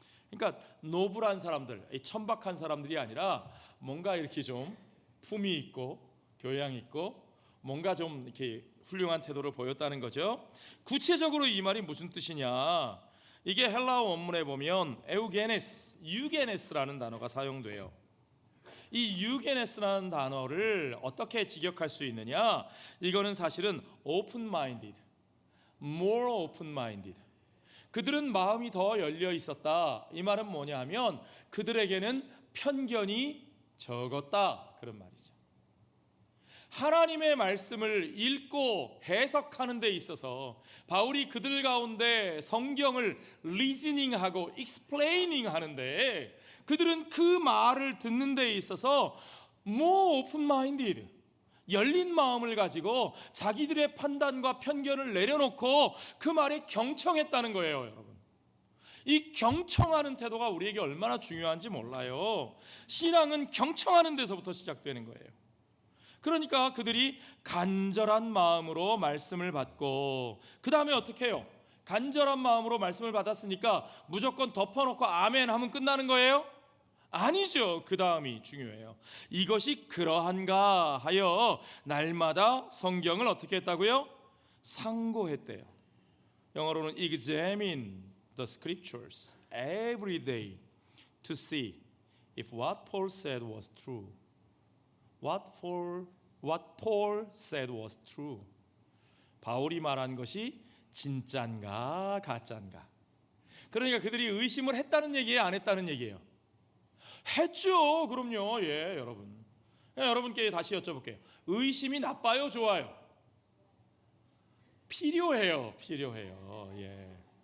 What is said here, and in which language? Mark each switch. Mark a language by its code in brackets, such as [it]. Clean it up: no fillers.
[ko] 그러니까 노블한 사람들, 천박한 사람들이 아니라 뭔가 이렇게 좀 품위 있고 교양 있고 뭔가 좀 이렇게 훌륭한 태도를 보였다는 거죠. 구체적으로 이 말이 무슨 뜻이냐? 이게 헬라어 원문에 보면 유게네스라는 단어가 사용돼요. 이 유게네스라는 단어를 어떻게 직역할 수 있느냐? 이거는 사실은 [en] open-minded, more open-minded. [ko] 그들은 마음이 더 열려 있었다. 이 말은 뭐냐면 그들에게는 편견이 적었다, 그런 말이죠. 하나님의 말씀을 읽고 해석하는 데 있어서 바울이 그들 가운데 성경을 리즈닝하고 익스플레이닝 하는데, 그들은 그 말을 듣는 데 있어서 [en] more open-minded, [ko] 열린 마음을 가지고 자기들의 판단과 편견을 내려놓고 그 말에 경청했다는 거예요. 여러분, 이 경청하는 태도가 우리에게 얼마나 중요한지 몰라요. 신앙은 경청하는 데서부터 시작되는 거예요. 그러니까 그들이 간절한 마음으로 말씀을 받고, 그 다음에 어떻게 해요? 간절한 마음으로 말씀을 받았으니까 무조건 덮어놓고 아멘 하면 끝나는 거예요? 아니죠. 그 다음이 중요해요. 이것이 그러한가 하여 날마다 성경을 어떻게 했다고요? 상고했대요. 영어로는 [en] examine the scriptures every day to see if what Paul said was true. What Paul said was true. [ko] 바울이 말한 것이 진짠가 가짠가. 그러니까 그들이 의심을 했다는 얘기예요, 안 했다는 얘기예요? 했죠. 그럼요. 예, 여러분. 여러분께 다시 여쭤볼게요. 의심이 나빠요, 좋아요? 필요해요. 필요해요. 예.